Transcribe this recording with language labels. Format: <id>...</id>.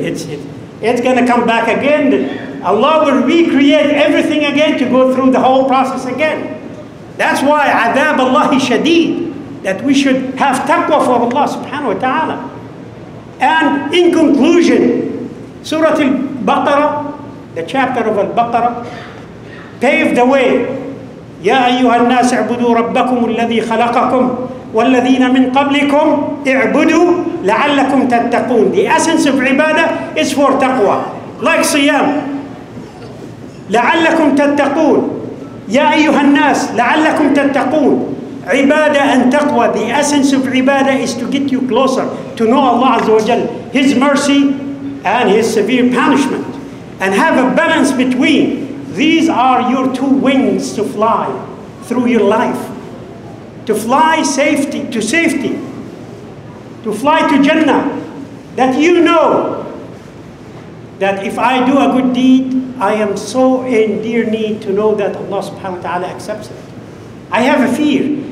<en>It's going to come back again. Allah will recreate everything again to go through the whole process again. That's why adab Allahi shadeed, that we should have taqwa for Allah subhanahu wa ta'ala. And in conclusion, Surah Al the chapter of Al-Baqarah, paved the way.</en> <ar>يا أيها الناس اعبدوا ربكم الذي خلقكم والذين من قبلكم اعبدوا لعلكم تتقون.</ar> <en>The essence of ibadah is for taqwa, like siyam.</en> <ar>لعلكم تتقون. يا أيها الناس لعلكم تتقون.</ar> <en>Ibadah and taqwa, the essence of ibadah is to get you closer to know Allah Azza wa Jal, His mercy and His severe punishment, and have a balance between. These are your two wings to fly through your life, to fly safety, to fly to Jannah, that you know that if I do a good deed, I am so in dear need to know that Allah subhanahu wa ta'ala accepts it. I have a fear.</en>